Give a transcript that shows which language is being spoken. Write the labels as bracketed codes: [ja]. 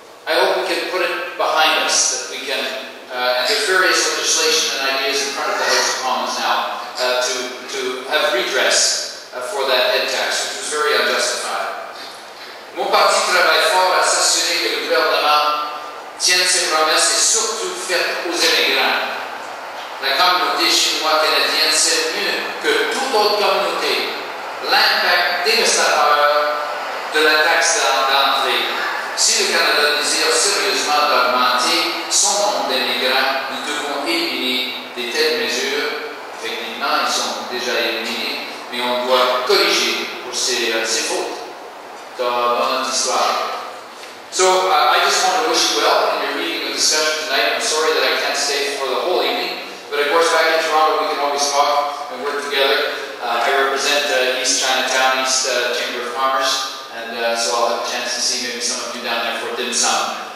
[en] I hope we can put it behind us, that we can, and there's various legislation and ideas in front of the House of Commons now to have redress for that head tax, which was very unjustified. [fr] Mon parti travaille fort à s'assurer que le gouvernement tienne ses promesses et surtout faites aux immigrants. La communauté chinoise-canadienne sait mieux que toute autre communauté l'impact dévastateur de la taxe d'entrée. Si le Canada désire sérieusement d'augmenter son nombre d'immigrants, nous devons éliminer de telles mesures. Effectivement, ils sont déjà éliminés, mais on doit corriger pour ces fautes dans notre histoire. [en] So I just want to wish you well in your meeting of discussion tonight. I'm sorry that I can't stay for the whole evening, but of course back in Toronto we can always talk and work together. I represent East Chinatown, East Chamber of Commerce, and so I'll have a chance to see maybe some of you down there for dim sum.